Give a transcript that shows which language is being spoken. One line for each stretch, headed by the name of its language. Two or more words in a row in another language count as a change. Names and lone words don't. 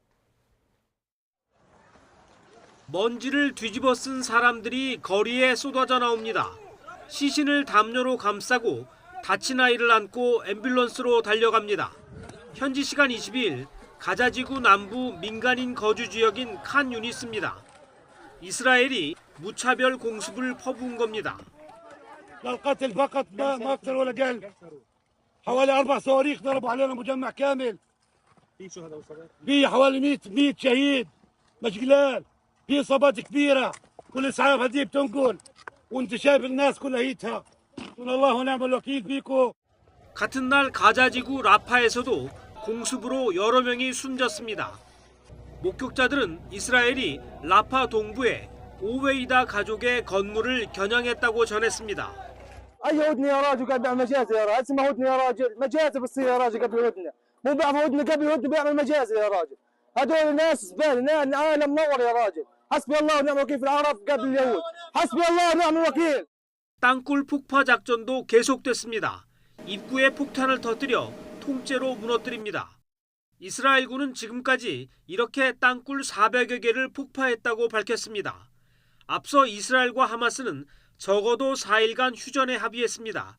Korean: 먼지를 뒤집어 쓴 사람들이 거리에 쏟아져 나옵니다. 시신을 담요로 감싸고 다친 아이를 안고 앰뷸런스로 달려갑니다. 현지 시간 22일 가자지구 남부 민간인 거주 지역인 칸 유니스입니다. 이스라엘이 무차별 공습을 퍼부은 겁니다.
Arabic: القتل فقط ما اكثر ولا اقل حوالي 4 صواريخ ضربوا علينا مجمع كامل في حوالي 100 شهيد مش قلال في اصابات كبيره والاسعاف هذه بتنقل وانت شايف الناس كلها هيتها والله ونعم الوكيل فيكم.
Korean: 같은 날 가자지구 라파에서도 공습으로 여러 명이 숨졌습니다. 목격자들은 이스라엘이 라파 동부에 오웨이다 가족의 건물을 겨냥했다고 전했습니다.
Arabic: اي هدنه يا راجل قاعد بيعمل مجازر يا راجل اسمه هدنه يا راجل مجازر بتصير يا راجل قبل هدنه مو بعرف هدنه قبل هدنه بيعمل مجازر يا راجل هذول ناس زباله العالم منور يا راجل حسبي الله ونعم الوكيل في العرب قبل اليهود حسبي الله ونعم الوكيل.
Korean: 땅굴 폭파 작전도 계속됐습니다. 입구에 폭탄을 터뜨려 통째로 무너뜨립니다. 이스라엘군은 지금까지 이렇게 땅굴 400여 개를 폭파했다고 밝혔습니다. 앞서 이스라엘과 하마스는 적어도 4일간 휴전에 합의했습니다.